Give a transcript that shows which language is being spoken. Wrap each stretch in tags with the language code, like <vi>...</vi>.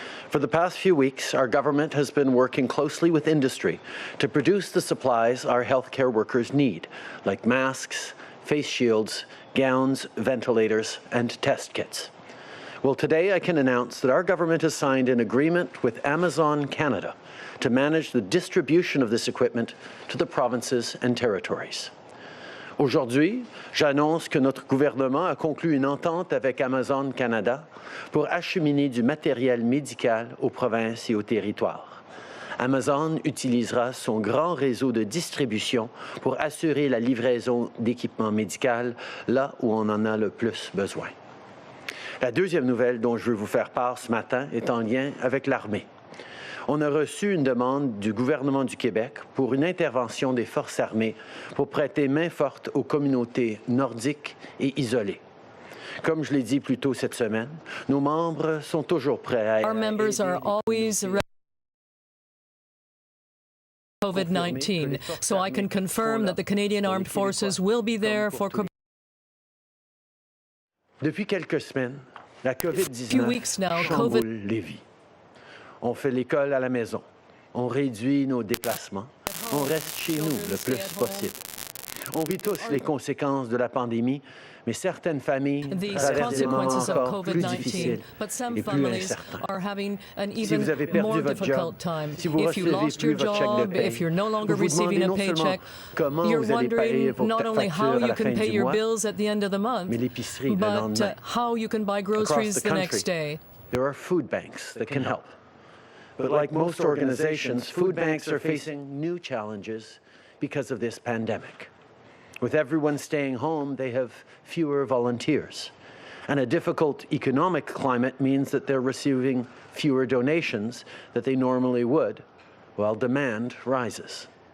<en>For the past few weeks, our government has been working closely with industry to produce the supplies our healthcare workers need, like masks, face shields, gowns, ventilators, and test kits. Well, today I can announce that our government has signed an agreement with Amazon Canada to manage the distribution of this equipment to the provinces and territories.</en> <fr>Aujourd'hui, j'annonce que notre gouvernement a conclu une entente avec Amazon Canada pour acheminer du matériel médical aux provinces et aux territoires. Amazon utilisera son grand réseau de distribution pour assurer la livraison d'équipements médicaux là où on en a le plus besoin. La deuxième nouvelle dont je veux vous faire part ce matin est en lien avec l'armée. On a reçu une demande du gouvernement du Québec pour une intervention des forces armées pour prêter main forte aux communautés nordiques et isolées. Comme je l'ai dit plus tôt cette semaine, nos membres sont toujours prêts à...</fr> <en>Our members are always ready. COVID-19, so I can confirm that the Canadian Armed Forces will be there for...</en> <fr>Depuis quelques semaines, la COVID-19 chamboule les vies. On fait l'école à la maison, on réduit nos déplacements, on reste chez nous le plus possible. On vit tous les conséquences de la pandémie, mais certaines familles traversent des moments encore plus difficiles et plus incertains. Si vous avez perdu votre job, si vous ne recevez plus votre chèque de paie, vous vous demandez non seulement comment vous allez payer vos factures à la fin du mois, mais l'épicerie le lendemain.</fr> <en>Across the country, there are food banks that can help. But like most organizations, food banks are facing new challenges because of this pandemic. With everyone staying home, they have fewer volunteers. And a difficult economic climate means that they're receiving fewer donations that they normally would, while demand rises.</en>